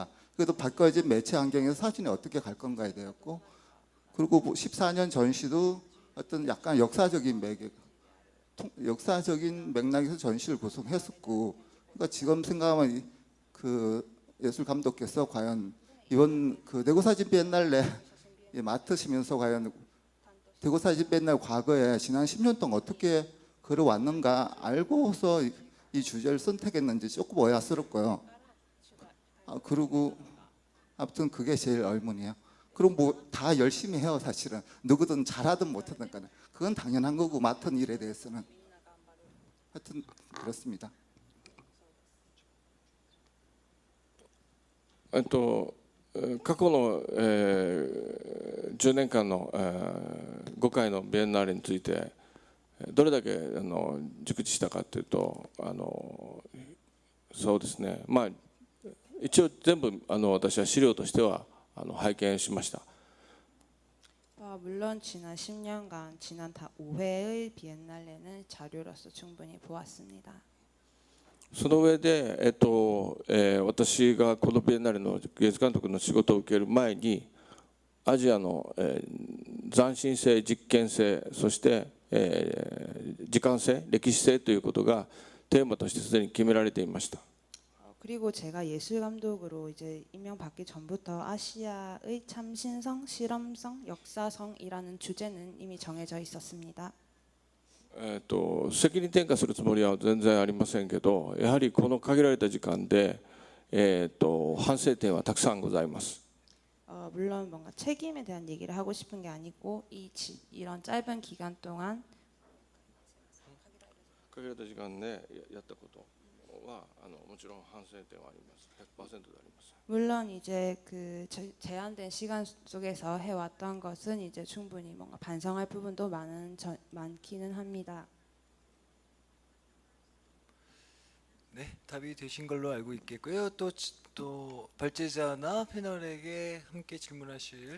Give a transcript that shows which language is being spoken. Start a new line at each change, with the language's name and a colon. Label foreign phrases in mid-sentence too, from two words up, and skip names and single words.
Korean: 그래도 바꿔진 매체 환경에서 사진이 어떻게 갈 건가에 대했고, 그리고 14년 전시도 어떤 약간 역사적인 맥락에서 전시를 구성했었고, 그러니까 지금 생각하면 그 예술 감독께서 과연 이번 그 대구 사진 비엔날레 맡으시면서 과연 대구 사진 비엔날레 과거에 지난 10년 동안 어떻게 걸어왔는가 알고서 이 주제를 선택했는지 조금 의아스럽고요. 그리고 아무튼 그게 제일 의문이에요. 그럼 뭐 다 열심히 해요. 사실은 누구든 잘하든 못하든 간에 그건 당연한 거고, 맡은 일에 대해서는. 하여튼 그렇습니다.
Japanese: 過去の、10年間の、5回のビエンナーレについてどれだけ熟知したかというと、そうですね、まあ一応全部私は資料としては拝見しました。
Korean: 물론 지난 10년간 지난 다 5회의 비엔날레는 자료로서 충분히 보았습니다.
Japanese: その上で、私がこのビエンナーレの芸術監督の仕事を受ける前に、アジアの、斬新性、実験性、そして、時間性、歴史性ということがテーマとしてすでに決められていました。
Korean: 그리고 제가 예술 감독으로 이제 임명받기 전부터 아시아의 참신성, 실험성, 역사성이라는 주제는 이미 정해져 있었습니다.
Japanese: 責任転嫁するつもりは全然ありませんけど、やはりこの限られた時間で、反省点はたくさんございます。
Korean: 물론 뭔가 책임에 대한 얘기를 하고 싶은 게 아니고, 이런 짧은 기간 동안
Japanese: 限られた時間でやったこと。 はもちろん反省点はあります。100%であります。
Korean: 물론 이제 그 제한된 시간 속에서 해왔던 것은 이제 충분히 뭔가 반성할 부분도 많기는 합니다. 네, 답이 되신 걸로 알고 있겠고요. 또 발제자나 패널에게 함께 질문하실